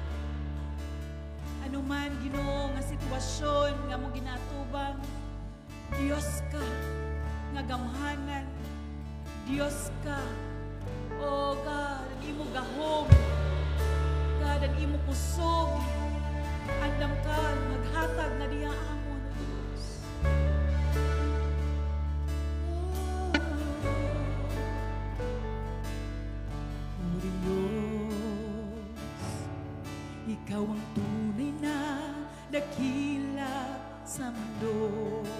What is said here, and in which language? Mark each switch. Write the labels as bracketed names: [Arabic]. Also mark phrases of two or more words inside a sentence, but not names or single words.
[Hiligaynon] Anuman Ginoo nga sitwasyon nga mo ginatubang, Diyos ka nga gamhanan, Diyos ka, [English] oh God, [Hiligaynon] ang imo gahom, God, ang imo kusog, andam ka maghatag na diya amon, o Diyos. [Filipino] O Diyos, ikaw ang tunay na dakila sa mundo.